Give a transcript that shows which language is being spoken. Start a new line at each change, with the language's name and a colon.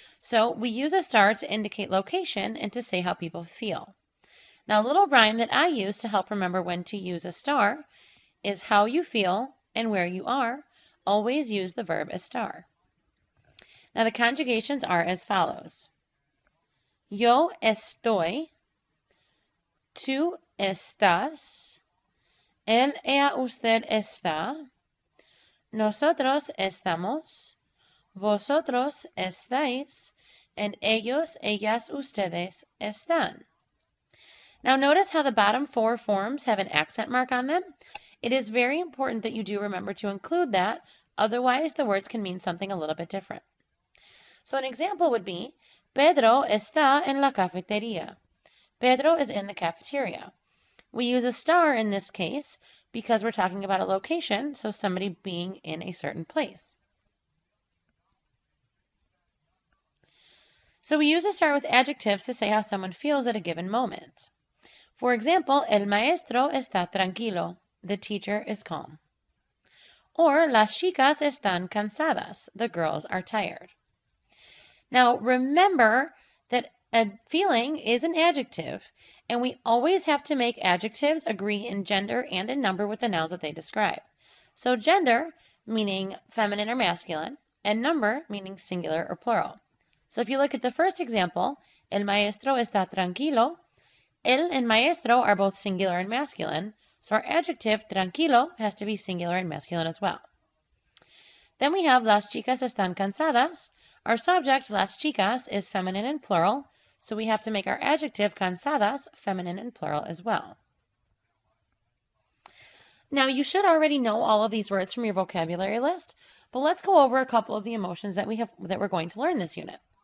English: So we use estar to indicate location and to say how people feel. Now a little rhyme that I use to help remember when to use estar is how you feel and where you are, always use the verb estar. Now the conjugations are as follows.
Spanish: Yo estoy, tú estás, él, ella, usted está, nosotros estamos, vosotros estáis, and ellos, ellas, ustedes están.
English: Now notice how the bottom four forms have an accent mark on them. It is very important that you do remember to include that, otherwise the words can mean something a little bit different. So an example would be,
Spanish: Pedro está en la cafetería.
English: Pedro is in the cafeteria. We use estar in this case because we're talking about a location, so somebody being in a certain place. So we use estar with adjectives to say how someone feels at a given moment. For example,
Spanish: el maestro está tranquilo.
English: The teacher is calm.
Spanish: Or las chicas están cansadas.
English: The girls are tired. Now remember that a feeling is an adjective, and we always have to make adjectives agree in gender and in number with the nouns that they describe. So gender meaning feminine or masculine, and number meaning singular or plural. So if you look at the first example,
Spanish: el maestro está tranquilo,
English: el and maestro are both singular and masculine, so our adjective tranquilo has to be singular and masculine as well. Then we have
Spanish: las chicas están cansadas.
English: Our subject, las chicas, is feminine and plural, so we have to make our adjective cansadas feminine and plural as well. Now you should already know all of these words from your vocabulary list, but let's go over a couple of the emotions that we're going to learn this unit.